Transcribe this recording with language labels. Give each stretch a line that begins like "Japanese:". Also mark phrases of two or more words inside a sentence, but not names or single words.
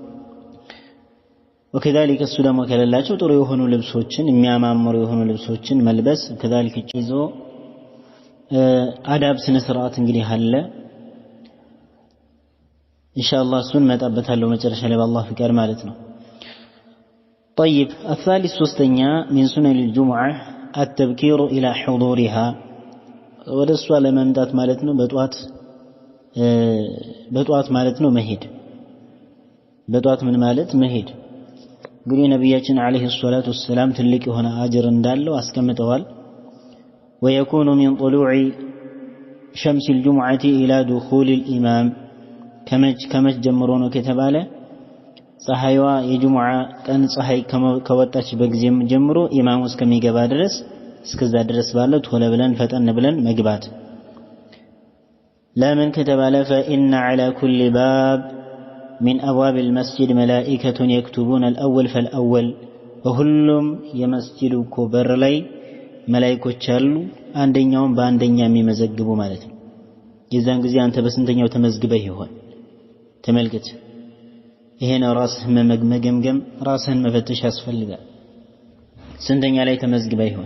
Amharic: وكذلك እሱ ደግሞ ከሌላቸው ጥሩ የሆኑ ልብሶችን የሚያማምሩ የሆኑ ልብሶችን መልበስ كذلك ይዞ አዳብ ስነ ስርዓት እንግዲህ አለ። ኢንሻአላህ እሱን መጣበታለሁ መጨረሻ ላይ በአላህ ፍቃድ ማለት ነው።
Arabic: طيب الثالث
Amharic: ሶስተኛ
Arabic: من سنن الجمعة التبكير إلى حضورها
Amharic: ወደ እሷ ለመምጣት ማለት ነው በጧት ማለት ነው መሄድ። በጧት ምን ማለት መሄድ እንግዲህ ነብያችን
Arabic: عليه الصلاة والسلام
Amharic: ትልቅ የሆነ አጅር እንዳለው አስቀምጠዋል።
Arabic: ويكون من طلوع شمس الجمعة إلى دخول الإمام
Amharic: ከመች ጀምሮ ነው ከተባለ ፀሐይዋ የጁሙዓ ቀን ፀሐይ ከወጣች በጊዜም ጀምሮ ኢማሙ እስከሚገባ ድረስ እስከዛ ድረስ ባለው ቶሎ ብለን ፈጠን ብለን መግባት። ለምን ከተባለ
Arabic: فإن على كل باب من أبواب المسجد ملائكة يكتبون الأول فالأول
Amharic: وሁሉም የመስጂዱ በር ላይ መላእክቶች አሉ አንደኛውን በአንደኛ የሚመዘግቡ ማለት ነው። የዛን ጊዜ አንተ በስንተኛው ተመዝግበህ ይሆን ተመልከት። ይሄን ራስህን መገምገም ራስህን መፈተሽ ያስፈልጋል። ስንተኛ ላይ ተመዝግበህ ይሆን?